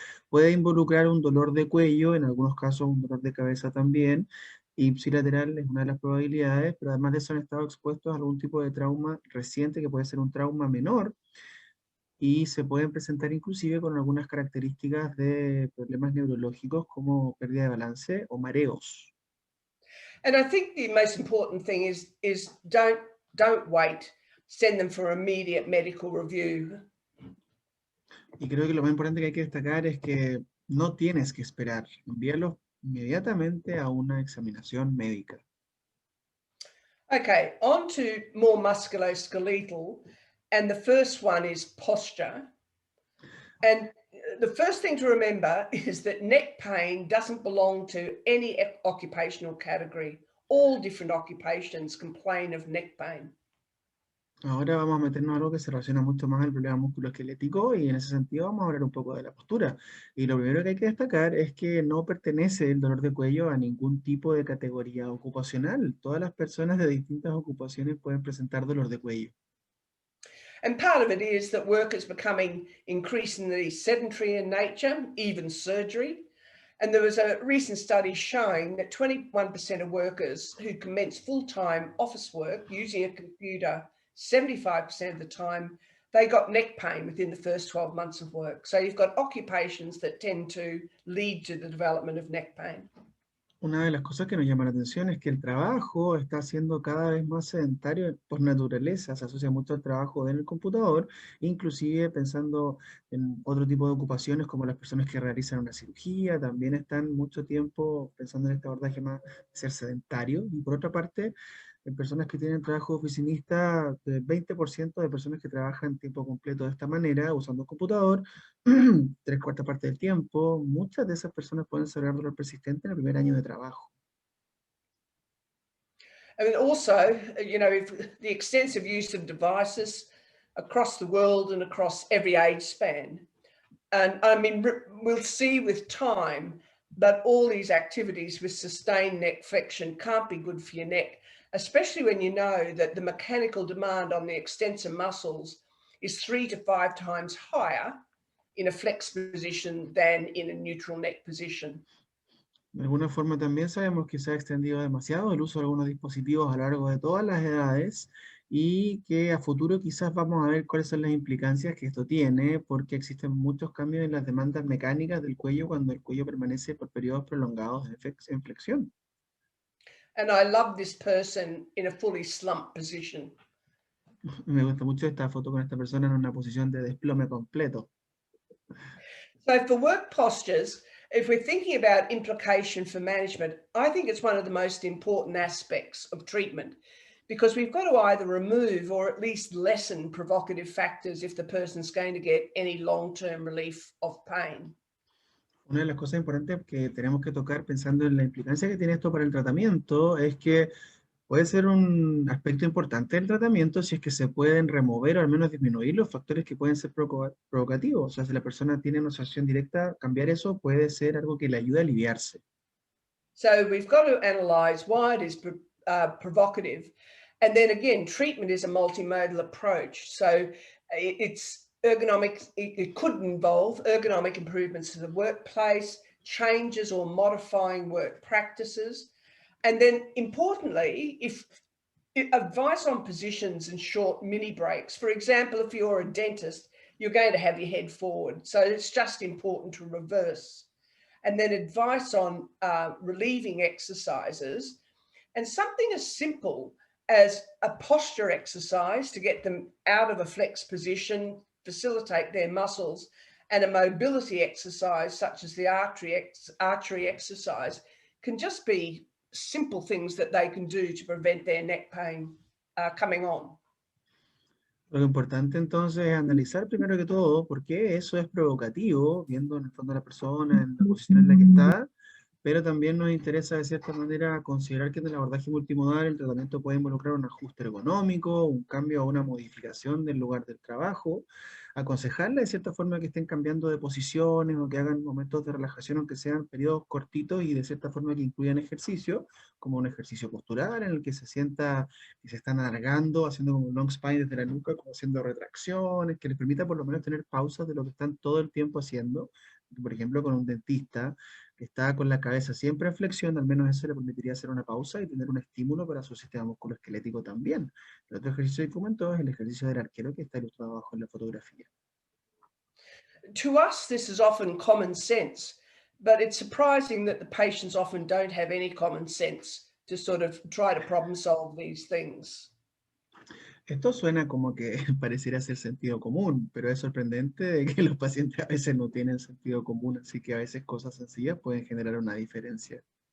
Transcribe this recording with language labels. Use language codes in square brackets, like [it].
[es] Puede involucrar un dolor de cuello, en algunos casos un dolor de cabeza también, y ipsilateral es una de las probabilidades, pero además de eso han estado expuestos a algún tipo de trauma reciente que puede ser un trauma menor y se pueden presentar inclusive con algunas características de problemas neurológicos como pérdida de balance o mareos. [en] And I think the most important thing is don't wait. Send them for immediate medical review. [es] Y creo que lo más importante que hay que destacar es que no tienes que esperar, envíalos inmediatamente a una examinación médica. [en] Okay, on to more musculoskeletal, and the first one is posture. And the first thing to remember is that neck pain doesn't belong to any occupational category. All different occupations complain of neck pain. [es] Ahora vamos a meternos a algo que se relaciona mucho más al problema musculoesquelético y en ese sentido vamos a hablar un poco de la postura. Y lo primero que hay que destacar es que no pertenece el dolor de cuello a ningún tipo de categoría ocupacional. Todas las personas de distintas ocupaciones pueden presentar dolor de cuello. [en] And part of it is that work is becoming increasingly sedentary in nature, even surgery. And there was a recent study showing that 21% of workers who commence full-time office work using a computer 75% of the time, they got neck pain within the first 12 months of work. So you've got occupations that tend to lead to the development of neck pain. [es] Una de las cosas que nos llama la atención es que el trabajo está siendo cada vez más sedentario por naturaleza, se asocia mucho al trabajo en el computador, inclusive pensando en otro tipo de ocupaciones como las personas que realizan una cirugía, también están mucho tiempo pensando en este abordaje más de ser sedentario. Y por otra parte, en personas que tienen trabajo oficinista, el 20% de personas que trabajan tiempo completo de esta manera, usando un computador, tres cuartas partes del tiempo, muchas de esas personas pueden desarrollar dolor persistente en el primer año de trabajo. [en] I mean, also, if the extensive use of devices across the world and across every age span. And I mean, we'll see with time that all these activities with sustained neck flexion can't be good for your neck, especially when you know that the mechanical demand on the extensor muscles is 3 to 5 times higher in a flex position than in a neutral neck position. [es] De alguna forma también sabemos que se ha extendido demasiado el uso de algunos dispositivos a lo largo de todas las edades y que a futuro quizás vamos a ver cuáles son las implicancias que esto tiene, porque existen muchos cambios en las demandas mecánicas del cuello cuando el cuello permanece por periodos prolongados en flexión. [en] And I love this person in a fully slumped position. [es] Me gusta mucho esta foto con esta persona en una posición de desplome completo. [en] So for work postures, if we're thinking about implication for management, I think it's one of the most important aspects of treatment because we've got to either remove or at least lessen provocative factors if the person's going to get any long-term relief of pain. [es] Una de las cosas importantes que tenemos que tocar pensando en la implicancia que tiene esto para el tratamiento es que puede ser un aspecto importante del tratamiento si es que se pueden remover o al menos disminuir los factores que pueden ser provocativos. O sea, si la persona tiene una asociación directa, cambiar eso puede ser algo que le ayude a aliviarse. [en] So we've got to analyze why it is provocative. And then again, treatment is a multimodal approach. So it's ergonomic, it could involve ergonomic improvements to the workplace, changes or modifying work practices. And then importantly, if advice on positions and short mini breaks, for example, if you're a dentist, you're going to have your head forward. So it's just important to reverse. And then advice on relieving exercises and something as simple as a posture exercise to get them out of a flex position, facilitate their muscles, and a mobility exercise such as the archery exercise can just be simple things that they can do to prevent their neck pain coming on. [es] Lo importante entonces es analizar primero que todo por qué eso es provocativo, viendo en el fondo a la persona, en la posición en la que está, pero también nos interesa de cierta manera considerar que en el abordaje multimodal el tratamiento puede involucrar un ajuste ergonómico, un cambio o una modificación del lugar del trabajo, aconsejarle de cierta forma que estén cambiando de posiciones o que hagan momentos de relajación, aunque sean periodos cortitos y de cierta forma que incluyan ejercicio, como un ejercicio postural en el que se sienta que se están alargando, haciendo como un long spine desde la nuca, como haciendo retracciones, que les permita por lo menos tener pausas de lo que están todo el tiempo haciendo. Por ejemplo, con un dentista que está con la cabeza siempre en flexión, al menos eso le permitiría hacer una pausa y tener un estímulo para su sistema musculoesquelético también. El otro ejercicio que comentó es el ejercicio del arquero que está ilustrado abajo en la fotografía. [en] To us, this is often common sense, but it's surprising that the patients often don't have any common sense to sort of try to problem solve these things. [es] Esto suena como que pareciera ser sentido común, pero es sorprendente de que los pacientes a veces no tienen sentido común, así que a veces cosas sencillas pueden generar una diferencia.